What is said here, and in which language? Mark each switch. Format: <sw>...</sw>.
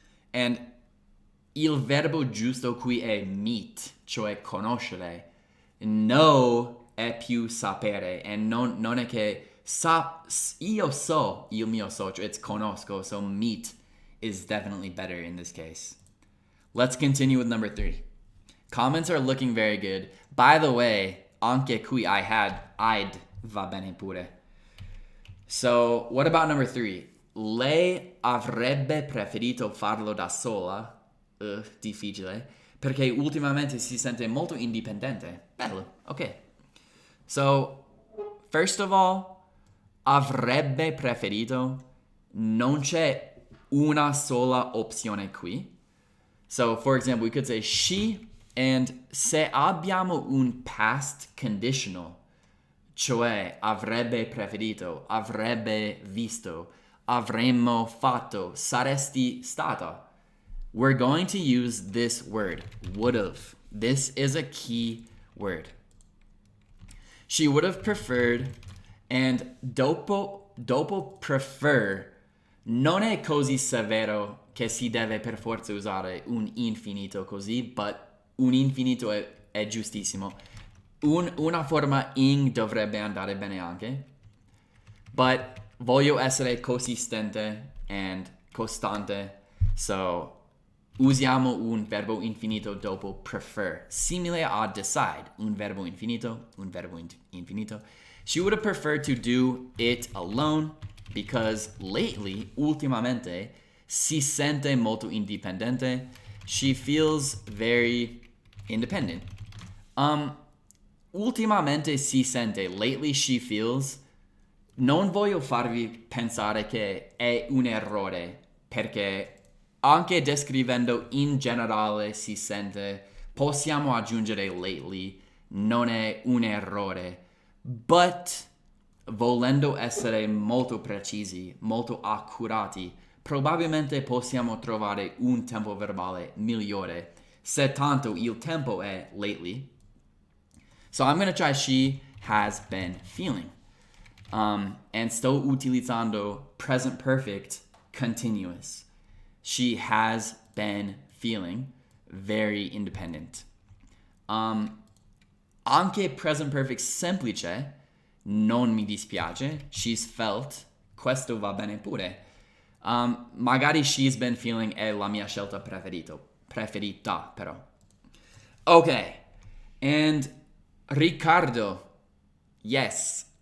<it>And il verbo giusto qui è meet, cioè conoscere. Know è più sapere, e non è che io so il mio socio, it's conosco,</it> <en>so meet is definitely better in this case. Let's continue with number 3. Comments are looking very good.</en> <it>By the way, anche qui I'd va bene pure.</it> <en>So, what about number 3?</en> <it>Lei avrebbe preferito farlo da sola. Difficile, perché ultimamente si sente molto indipendente. Bello, ok.</it> <en>So, first of all,</en> <it>avrebbe preferito, non c'è una sola opzione qui.</it> <en>So, for example, we could say she, and</en> <it>se abbiamo un past conditional, cioè avrebbe preferito, avrebbe visto, avremmo fatto, saresti stata,</it> <en>we're going to use this word, would've. This is a key word. She would have preferred</en> <it>And dopo prefer non è così severo che si deve per forza usare un infinito così, but un infinito è giustissimo. Una forma ing dovrebbe andare bene anche, but voglio essere consistente and costante, so usiamo un verbo infinito dopo prefer, simile a decide, un verbo infinito, infinito.</it> <en>She would have preferred to do it alone because lately,</en> <it>ultimamente, si sente molto indipendente.</it> <en>She feels very independent.</en> <it>Ultimamente si sente,</it> <en>lately she feels.</en> <it>Non voglio farvi pensare che è un errore, perché anche descrivendo in generale si sente, possiamo aggiungere lately, non è un errore. But, volendo essere molto precisi, molto accurati, probabilmente possiamo trovare un tempo verbale migliore, se tanto il tempo è lately.</it> <en>So I'm going to try she has been feeling. And</en> <it>sto utilizzando</it> <en>present perfect continuous. She has been feeling very independent.</en> <it>Anche present perfect semplice non mi dispiace.</it> <en>She's felt.</en> <it>Questo va bene pure. Magari</it> <en>she's been feeling</en> <it>è la mia scelta preferita però.</it> <en>Ok. And Riccardo. Yes.</en>